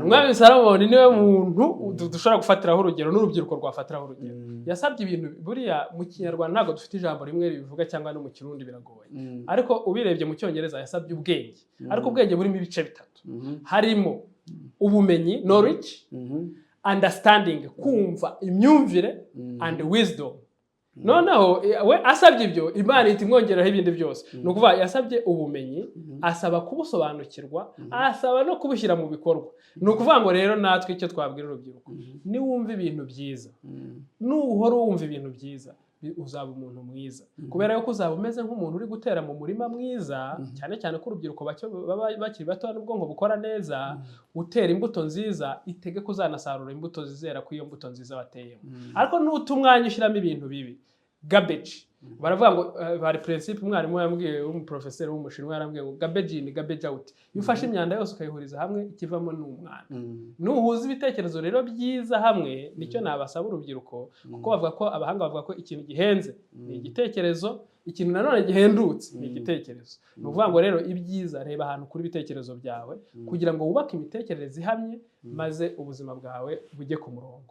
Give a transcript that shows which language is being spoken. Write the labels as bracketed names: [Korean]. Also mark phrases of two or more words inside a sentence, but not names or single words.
[Kinyarwanda] Umwami Salomon niwe muntu dushobora gufatiraho urugero n'urubyiruko rwafatiraho urugero. Yasabye ibintu buriya mu Kinyarwanda ntabwo dufite ijambo rimwe ribivuga cyangwa no mu Kirundi biragoye. Ariko ubirebye mu Cyongereza yasabye ubwenge. Ariko ubwenge burimo ibice bitatu. Harimo ubumenyi, [English] knowledge, understanding, [Kinyarwanda] kumva, imyumvire, [English] and wisdom. [Kinyarwanda] Noneho we asabye ibyo Imana iti mwongeraho ibindi byose. Ni ukuvuga yasabye ubumenyi, asaba kubusobanukirwa, asaba no kubushyira mu bikorwa. Ni ukuvuga ngo rero natwe icyo twabwira urubyiruko ni wumva ibintu byiza, nuhora wumva ibintu byiza uzaba umuntu mwiza, kubera yuko uzaba umeze nk'umuntu uri gutera mu murima mwiza, cyane cyane ko urubyiruko bakiri bato n'ubwonko bukora neza, utera imbuto nziza itege kuzanasarura imbuto zizera ku iyo mbuto nziza wateyemo. Ariko n'utumwanya ushyiramo ibintu bibi, garbage, baravuga ngo bari principe umwarimu yambwiye w'umuprofesseur w'umushinwa yarambwiye ngo [English] garbage in garbage out. [Kinyarwanda] Iyo ufashe imyanda yose ukayihuriza hamwe ikivamo n'umwana. Nuhuza ibitekerezo rero byiza hamwe nicyo nabasaba urubyiruko, kuko bavuga ko abahanga bavuga ko ikintu gihenze ni igitekerezo, ikintu nanone gihendutse ni igitekerezo. Ni ukuvuga ngo rero ibyiza reba ahantu kuri ibitekerezo byawe kugira ngo wubake imitekerereze ihamye maze ubuzima bwawe bujye ku murongo.